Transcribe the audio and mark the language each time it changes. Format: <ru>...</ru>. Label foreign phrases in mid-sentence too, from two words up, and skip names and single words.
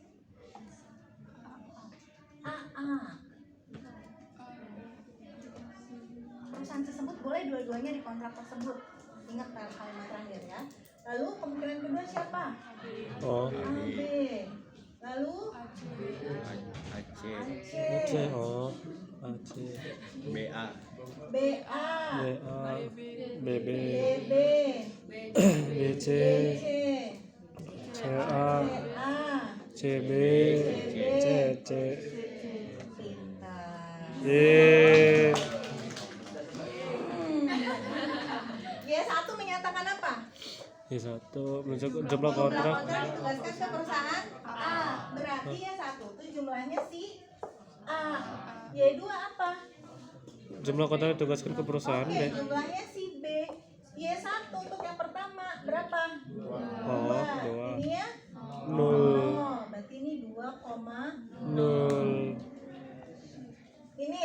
<id>AA. Perusahaan tersebut boleh dua-duanya di kontrak tersebut. Ingat kalimat terakhir ya. Lalu kemungkinan kedua siapa? Oh, AB. Lalu AC, AC, oh, AC, BA, BA, BA, BB, BB, BC, BC, CA, CA, CB, CC, Pintar. Y. Y1 menyatakan apa? Y1 jumlah Jumlah kontrak kontrak ditugaskan ke perusahaan A. Berarti ya 1 tuh jumlahnya si A. Y2 apa? jumlah kontrak ditugaskan ke perusahaan Oke, B. jumlahnya si B. Y1 untuk yang pertama berapa? Oh, 2. 2. Ini ya? 0 Berarti ini 2, 0 ini</id>